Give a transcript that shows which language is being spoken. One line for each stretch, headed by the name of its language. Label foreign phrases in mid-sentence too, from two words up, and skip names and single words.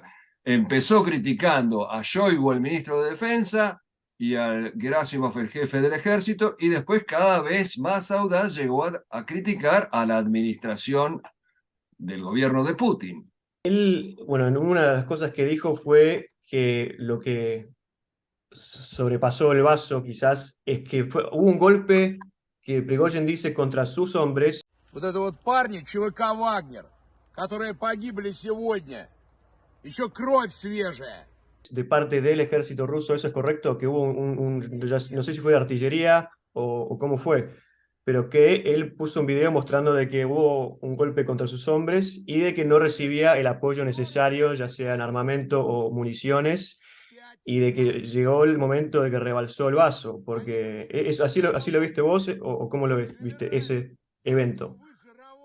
Spanish: Empezó criticando a Shoigu, el ministro de Defensa, y al Gerasimov, el jefe del ejército, y después cada vez más audaz llegó a criticar a la administración del gobierno de Putin. Él, bueno, en una de las cosas que dijo fue que lo que sobrepasó el vaso quizás es que hubo un golpe que Prigozhin dice contra sus hombres
Russian: Вот это вот парни ЧВК «Вагнер», которые погибли сегодня. Еще кровь свежая.
Spanish: de parte del ejército ruso. ¿Eso es correcto? Que hubo no sé si fue de artillería o cómo fue, pero que él puso un video mostrando de que hubo un golpe contra sus hombres y de que no recibía el apoyo necesario, ya sea en armamento o municiones, y de que llegó el momento de que rebalsó el vaso, porque así lo viste vos, o cómo lo viste ese evento.